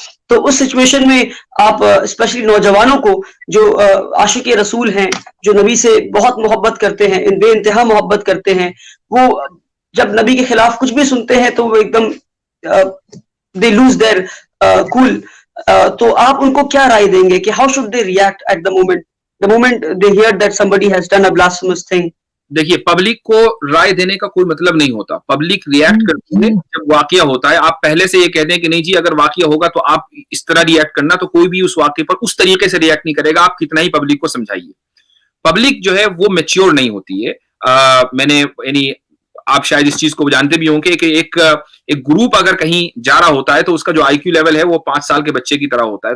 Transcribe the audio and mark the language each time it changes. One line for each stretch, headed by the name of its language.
Urdu: تو اس سچویشن میں آپ اسپیشلی نوجوانوں کو جو عاشق رسول ہیں, جو نبی سے بہت محبت کرتے ہیں, بے انتہا محبت کرتے ہیں, وہ جب نبی کے خلاف کچھ بھی سنتے ہیں تو وہ ایک دم
English: they lose their cool.
Urdu: تو آپ ان کو کیا رائے دیں گے کہ
English: how should they react at the moment they hear that somebody has done a blasphemous thing?
Urdu: دیکھیے, پبلک کو رائے دینے کا کوئی مطلب نہیں ہوتا. پبلک ریئیکٹ کرتی ہے جب واقعہ ہوتا ہے. آپ پہلے سے یہ کہہ دیں کہ نہیں جی اگر واقعہ ہوگا تو آپ اس طرح ریئیکٹ کرنا, تو کوئی بھی اس واقعے پر اس طریقے سے ریئیکٹ نہیں کرے گا, آپ کتنا ہی پبلک کو سمجھائیے. پبلک جو ہے وہ میچیور نہیں ہوتی ہے. میں نے یعنی آپ شاید اس چیز کو جانتے بھی ہوں گے کہ ایک گروپ اگر کہیں جا رہا ہوتا ہے تو اس کا جو آئی کیو لیول ہے وہ 5 سال کے بچے کی طرح ہوتا ہے.